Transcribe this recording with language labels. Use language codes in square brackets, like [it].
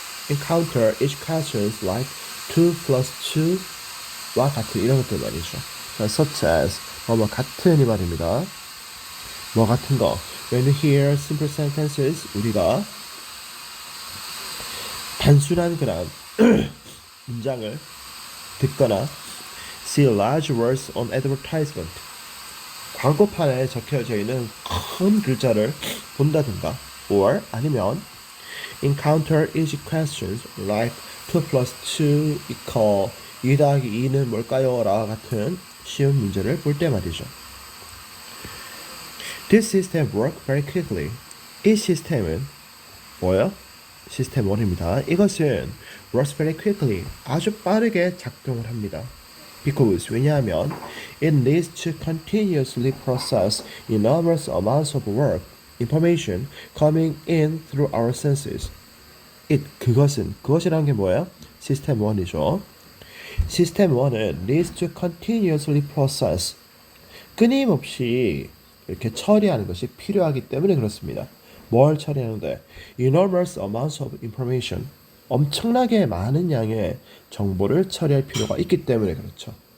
[en] encounter each questions like 2 plus 2 [ko] 와 같은 이런 것들 말이죠. such as 뭐 같은 이 말입니다. 뭐 같은 거. [en] When you hear simple sentences, [ko] 우리가 단순한 그런 문장을 듣거나 [en] see large words on advertisement, [ko] 광고판에 적혀져 있는 큰 글자를 본다든가, [en] or 아니면 encounter easy questions like 2 plus 2 equal [ko] 2 더하기 2는 뭘까요? 라 같은 쉬운 문제를 볼 때 말이죠. [en] This system works very quickly. [ko] 이 시스템은 뭐예요? 시스템 1입니다. 이것은 [en] works very quickly. [ko] 아주 빠르게 작동을 합니다. [en] Because 왜냐하면 it needs to continuously process enormous amounts of work, information coming in through our senses. [ko] 그것이라는 게 뭐예요? 시스템 1이죠. 시스템 1은 [en] needs to continuously process, [ko] 끊임없이 이렇게 처리하는 것이 필요하기 때문에 그렇습니다. 뭘 처리하는데? [en] Enormous amounts of information, [ko] 엄청나게 많은 양의 정보를 처리할 필요가 있기 때문에 그렇죠.